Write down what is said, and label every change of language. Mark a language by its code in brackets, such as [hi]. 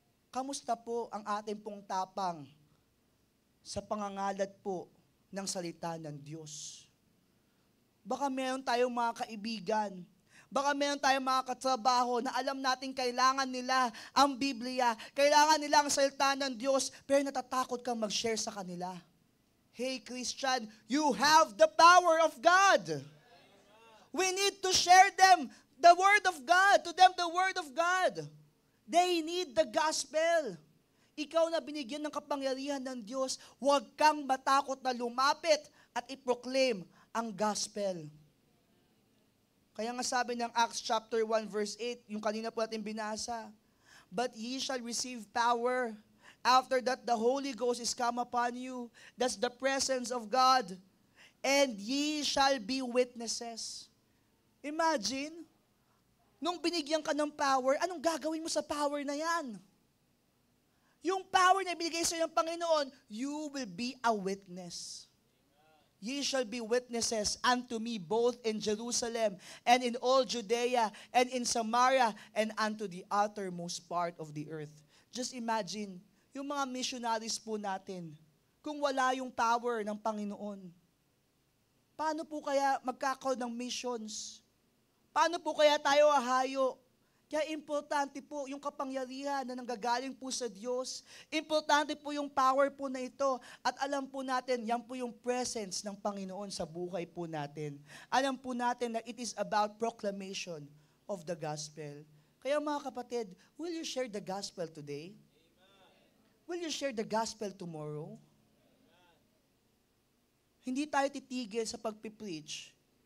[tl] Kamusta po ang ating pong tapang sa pangangalat po ng salita ng Diyos? Baka meron tayong mga kaibigan, baka meron tayong mga katrabaho na alam natin kailangan nila ang Biblia, kailangan nila ang salita ng Diyos, pero natatakot kang mag-share sa kanila. [en] Hey Christian, you have the power of God. We need to share them The Word of God. To them, the Word of God. They need the gospel. [tl] Ikaw na binigyan ng kapangyarihan ng Diyos, huwag kang matakot na lumapit at i-proclaim ang gospel. Kaya nga sabi ng Acts chapter 1 verse 8, yung kanina po natin binasa, [en] but ye shall receive power. After that, the Holy Ghost is come upon you. That's the presence of God. And ye shall be witnesses. [tl] Imagine, nung binigyan ka ng power, anong gagawin mo sa power na yan? Yung power na ibigay sa ng Panginoon, [en] you will be a witness. Ye shall be witnesses unto me both in Jerusalem and in all Judea and in Samaria and unto the uttermost part of the earth. [tl] Just imagine, yung mga missionaries po natin, kung wala yung power ng Panginoon, paano po kaya magkakaroon ng missions? Paano po kaya tayo ahayo? Kaya importante po yung kapangyarihan na nanggagaling po sa Diyos. Importante po yung power po na ito. At alam po natin, yan po yung presence ng Panginoon sa buhay po natin. Alam po natin na [en] it is about proclamation of the gospel. [tl] Kaya mga kapatid, [en] will you share the gospel today? Will you share the gospel tomorrow? [tl] Hindi tayo titigil sa pagpipreach.